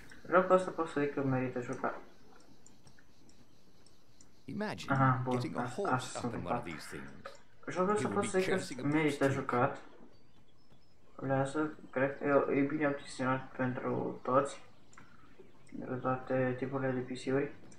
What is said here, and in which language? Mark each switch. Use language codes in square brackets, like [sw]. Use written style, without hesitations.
[ro] Jocul ăsta pot să zic că merită jucat. [en] Imagine getting a horse up in one of these things. [ro] Jocul ăsta pot să zic că merită jucat. Lasă, cred că e bine optimizat pentru toți. Pentru toate tipurile de PC-uri.